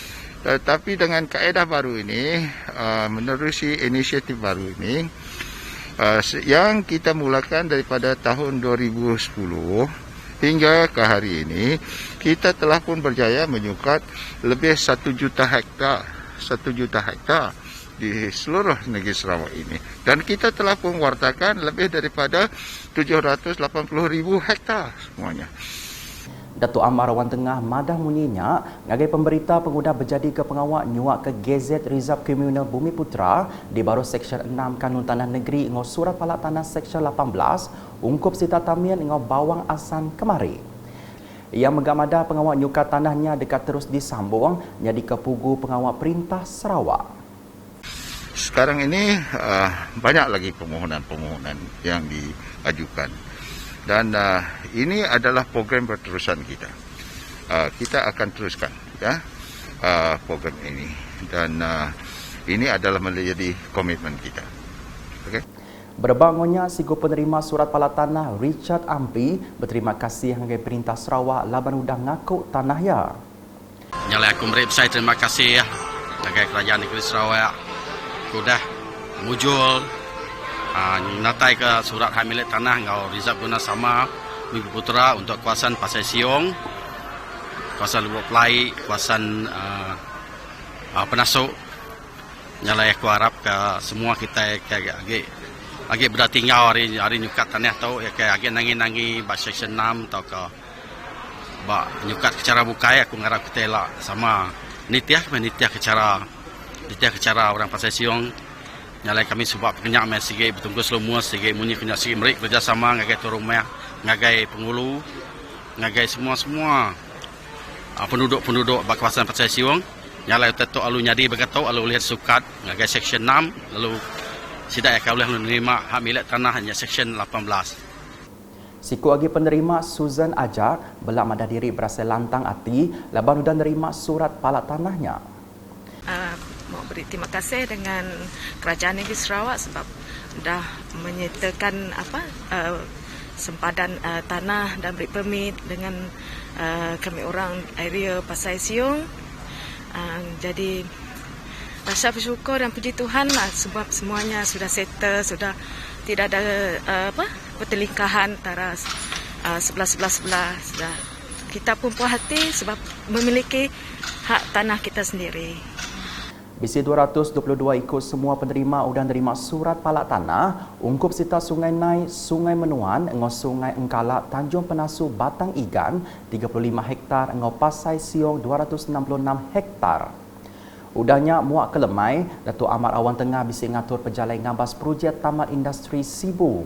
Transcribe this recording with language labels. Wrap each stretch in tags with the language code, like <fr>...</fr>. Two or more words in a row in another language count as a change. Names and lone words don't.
<ms>Tetapi dengan kaedah baru ini, menerusi inisiatif baru ini, yang kita mulakan daripada tahun 2010 hingga ke hari ini, kita telah pun berjaya menyukat lebih 1 juta hektar. 1 juta hektar di seluruh negeri Sarawak ini. Dan kita telah pun wartakan lebih daripada 780,000 hektar semuanya.</ms> <iba>Datuk Amar Wan Tengah madah munyinya ngagai pemberita pengguna berjadi ke pengawak nyuak ke Gazet Rizab Komunal Bumi Putra di baru Seksyen 6 Kanun Tanah Negeri ngau Surat Palak Tanah Seksyen 18 ungkup sita tamian ngau bawang asan kemari. Ia mengamada pengawak nyukat tanahnya dekat terus disambung jadi kepugu pengawak Perintah Sarawak.</iba> <ms>Sekarang ini banyak lagi permohonan-permohonan yang diajukan. Dan ini adalah program berterusan kita. Kita akan teruskan ya program ini. Dan ini adalah menjadi komitmen kita. Okay?</ms> <iba>Berbangunnya sigo penerima surat pala tanah Richard Ampi berterima kasih dengan Perintah Sarawak laban udah ngaku tanahnya.</iba> <ms>Nyala aku saya terima kasih ya dengan Kerajaan Negeri Sarawak. Sudah mujul natai ke surat hak milik tanah ngau Rizab guna sama Bumi Putra untuk kawasan Pasai Siong, kawasan Lubuk Pelai, kawasan Penasuk.</ms> <iba>Nyala aku harap ke semua kita agi bertinggal hari nyukat tanah tau ya ke agi nangi bak Seksyen 6 atau ke bak nyukat secara bukai aku ngarap kita lah sama nitiah cara orang Pasai Siong. Nyalai kami sebab penyak mai sige bertunggu selumua sige munyi kenyak sige merik kerjasama ngagai turun meh ngagai pengulu ngagai semua penduduk bak kawasan Pasai Siong. Nyalai tetok alu nyadi bergatau alu lihat sukat ngagai Seksyen 6 lalu sidak akan boleh menerima hak milik tanah hanya Seksyen 18. Siku agi penerima Susan Ajak belak madah diri berasa lantang hati laban udah nerima surat palak tanahnya.</iba> <ms>Mau beri terima kasih dengan Kerajaan Negeri Sarawak sebab dah menyertakan sempadan tanah dan beri permit dengan kami orang area Pasai Siong. Jadi rasa bersyukur dan puji Tuhan lah sebab semuanya sudah settle, sudah tidak ada pertelingkahan antara sebelah. Sudah kita pun puas hati sebab memiliki hak tanah kita sendiri.</ms> <iba>Bisi 222 ikut semua penerima udah nerima surat palak tanah ungkup sita Sungai Nai, Sungai Menuan, ngau Sungai Engkalak, Tanjung Penasu, Batang Igan 35 hektar, ngau Pasai Siong 266 hektar. Udahnya muak kelemai, Datuk Amar Awan Tengah bisi ngatur pejalai ngabas projek Taman Industri Sibu.</iba>